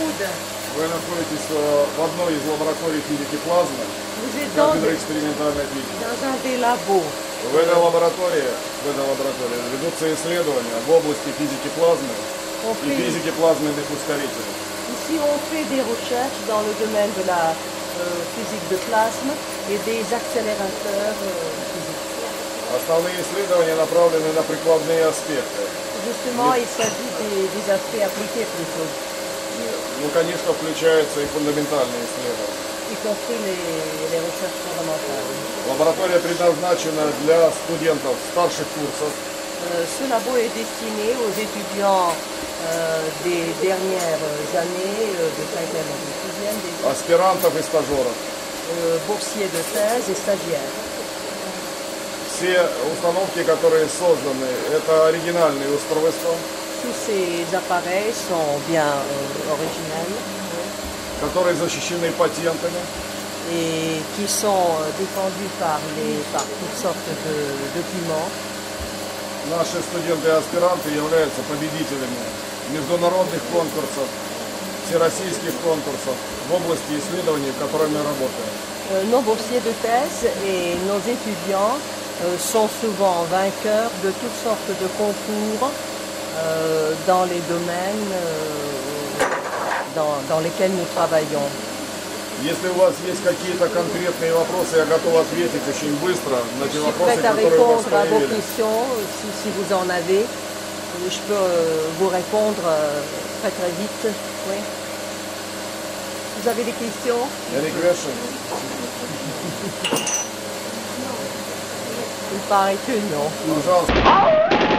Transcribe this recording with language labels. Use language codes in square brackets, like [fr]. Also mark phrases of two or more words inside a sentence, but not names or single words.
[ru] Вы находитесь в одной из лабораторий физики плазмы, кафедры экспериментальной физики. В этой лаборатории ведутся исследования в области физики плазмы и физики плазменных ускорителей. [fr] Ici, on fait des recherches dans le domaine de la physique de plasme et des accélérateurs physiques. [ru] Основные исследования направлены на прикладные аспекты. [fr] Justement, il s'agit des aspects appliqués plutôt. [ru] Ну, конечно, включаются и фундаментальные исследования. [fr] Y compris les recherches fondamentales. [ru] Лаборатория предназначена для студентов старших курсов. [fr] Ce labo est destiné aux étudiants des dernières années, de 5e et de 6e, [ru] аспирантов и стажеров. [fr] Boursiers de thèse et stagiaires. [ru] Все установки, которые созданы, это оригинальные устройства. [fr] Tous ces appareils sont bien originels. [ru] Которые защищены патентами. [fr] Et qui sont défendus par toutes sortes de documents. [ru] Наши студенты и аспиранты являются победителями международных конкурсов, всероссийских конкурсов в области исследований, в которой мы работаем. [fr] Nos boursiers de thèse et nos étudiants sont souvent vainqueurs de toutes sortes de concours dans les domaines dans lesquels nous travaillons. [ru] Если у вас есть какие-то конкретные вопросы, я готов ответить очень быстро на те вопросы, которые у вас появились. [fr] Si vous en avez, je peux vous répondre très très vite. Oui. Vous avez des questions? [en] Any questions? [fr] Il paraît que non. [ru] Пожалуйста.